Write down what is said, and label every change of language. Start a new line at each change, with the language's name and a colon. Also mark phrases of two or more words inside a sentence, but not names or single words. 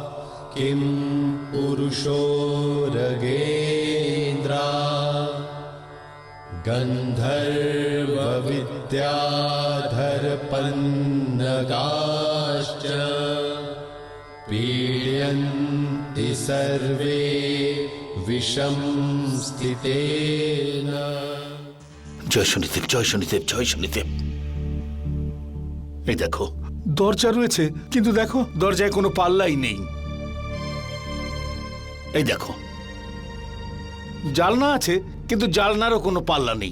Sanskrit: किं पुरुषो रगेन्द्रा गंधर्व विद्याधर पन्नगाश्च पीडयन्ति सर्वे विषम स्थितेन।
Bangla: জয় শনিদেব, জয় শনিদেব, জয় শনিদেব। এই দেখো দরজা রয়েছে, কিন্তু দেখো দরজায় কোনো পাল্লাই নেই। এই দেখো জালনা আছে, কিন্তু জালনারও কোনো পাল্লা নেই।